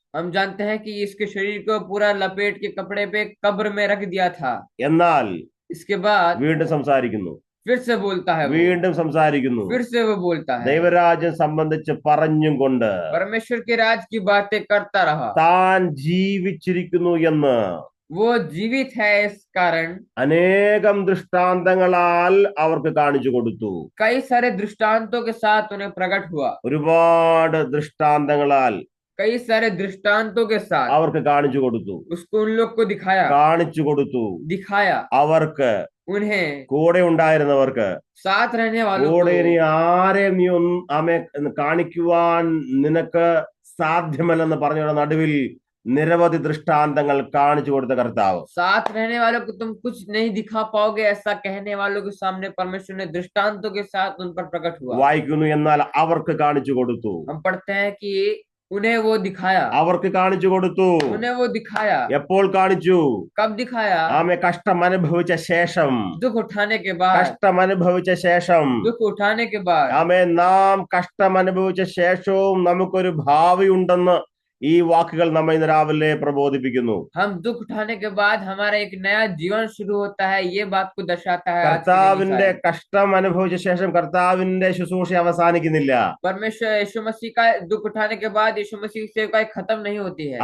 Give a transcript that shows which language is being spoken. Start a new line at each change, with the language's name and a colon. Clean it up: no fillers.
Hindi: हम जानते हैं कि इसके शरीर को पूरा लपेट के कपड़े पे कब्र में रख दिया था।
Malayalam: എന്നാൽ
Hindi: इसके बाद
Malayalam: വീണ്ടും സംസാരിക്കുന്നു,
Hindi: फिर से बोलता है,
Malayalam: വീണ്ടും സംസാരിക്കുന്നു.
Hindi: फिर से वो बोलता है।
Malayalam: ദൈവരാജ്യം സംബന്ധിച്ച് പറഞ്ഞും കൊണ്ട്
Hindi: परमेश्वर के राज की बातें करता रहा।
Malayalam: താൻ ജീവിച്ചിരിക്കുന്നു എന്ന്
Hindi: वो जीवित है इस कारण
Malayalam: അനേകം ദൃഷ്ടാന്തങ്ങളാൽ അവർക്ക് കാണിച്ചു കൊടുത്തു.
Hindi: कई सारे दृष्टांतों के साथ उन्हें प्रकट हुआ।
Malayalam: ഒരുപാട് ദൃഷ്ടാന്തങ്ങളാൽ
Hindi: कई सारे दृष्टांतों के साथ
Malayalam: അവർക്ക് കാണിച്ചു കൊടുത്തു.
Hindi: उसको उन लोग को दिखाया।
Malayalam: കാണിച്ചു കൊടുത്തു.
Hindi: दिखाया
Malayalam: അവർക്ക്,
Hindi: उन्हें,
Malayalam: കൂടെ ഉണ്ടായിരുന്നവർക്ക്.
Hindi: साथ रहने वालों
Malayalam: കൂടെ
Hindi: को।
Malayalam: ഇനി ആരെയും നീ ആമെ കാണിക്കുവാൻ നിനക്ക് സാധ്യമല്ലെന്ന് പറഞ്ഞവരുടെ നടുവിൽ നിരവധി ദൃഷ്ടാന്തങ്ങൾ കാണിച്ചു കൊടുത്ത കർത്താവ്.
Hindi: साथ रहने वालों को तुम कुछ नहीं दिखा पाओगे ऐसा कहने वालों के सामने परमेश्वर ने दृष्टांतों के साथ उन पर प्रकट हुआ।
Malayalam: വായിക്കുന്നു, എന്നാൽ അവർക്ക് കാണിച്ചു കൊടുത്തു.
Hindi: हम पढ़ते हैं कि उन्हें वो दिखाया।
Malayalam: അവർക്ക് കാണിച്ചു കൊടുത്തു.
Hindi: उन्हें वो दिखाया।
Malayalam: എപ്പോൾ കാണിച്ചു?
Hindi: कब दिखाया?
Malayalam: ആമെ കഷ്ടം അനുഭവിച്ച ശേഷം.
Hindi: दुख उठाने के बाद।
Malayalam: കഷ്ടം അനുഭവിച്ച ശേഷം.
Hindi: दुख उठाने के बाद।
Malayalam: ആമേ, നാം കഷ്ടം അനുഭവിച്ച ശേഷവും നമുക്കൊരു ഭാവി ഉണ്ടെന്ന് ഈ വാക്കുകൾ നമ്മെ ഇന്ന് രാവിലെ പ്രബോധിപ്പിക്കുന്നു.
Hindi: हम दुख उठाने के बाद हमारा एक नया जीवन शुरू होता है, ये बात को दर्शाता है।
Malayalam: കർത്താവിന്റെ കഷ്ടം അനുഭവിച്ച ശേഷം കർത്താവിന്റെ ശുശ്രൂഷ അവസാനിക്കുന്നില്ല.
Hindi: परमेश्वर यीशु मसीह का दुख उठाने के बाद यीशु मसीह की सेवकाई खत्म नहीं होती है।